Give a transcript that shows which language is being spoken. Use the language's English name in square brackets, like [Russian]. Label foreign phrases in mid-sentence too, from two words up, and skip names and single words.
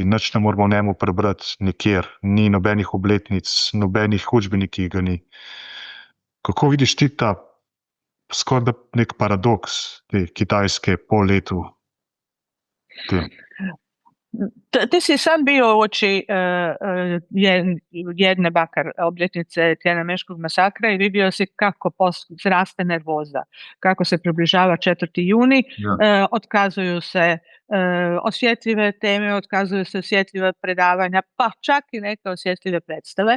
[Slovenian] Nič ne moramo o njemu prebrati nikjer. Ni nobenih obletnic, nobenih učbenikih ga ni. Kako vidiš ti ta skoraj nek paradoks te Kitajske po letu? [Croatian] Ti si sam bio uoči jedne bakar obljetnice Tiananmenskog masakra i vidio si kako raste nervoza, kako se približava 4. juni, otkazuju se osjetljive teme, otkazuju se osjetljiva predavanja, pa čak i neke osjetljive predstave.